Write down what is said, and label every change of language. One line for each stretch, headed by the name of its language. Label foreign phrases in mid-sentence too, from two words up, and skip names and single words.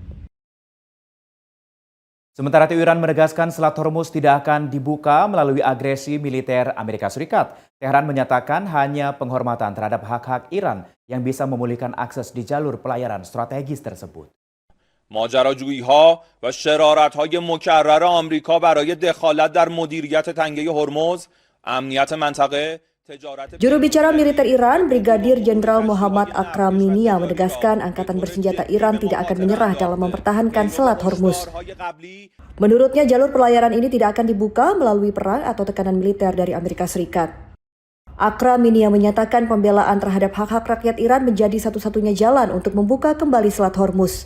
Indonesian: Sementara itu Iran menegaskan Selat Hormuz tidak akan dibuka melalui agresi militer Amerika Serikat. Teheran menyatakan hanya penghormatan terhadap hak-hak Iran yang bisa memulihkan akses di jalur pelayaran strategis tersebut.
Persian: ماجراجویی‌ها و شرارت‌های مکرر آمریکا برای دخالت در مدیریت تنگه هرمز، امنیت منطقه،
Indonesian: Juru bicara militer Iran, Brigadir Jenderal Muhammad Akraminia menegaskan angkatan bersenjata Iran tidak akan menyerah dalam mempertahankan Selat Hormuz. Menurutnya, jalur pelayaran ini tidak akan dibuka melalui perang atau tekanan militer dari Amerika Serikat. Akraminia menyatakan pembelaan terhadap hak-hak rakyat Iran menjadi satu-satunya jalan untuk membuka kembali Selat Hormuz.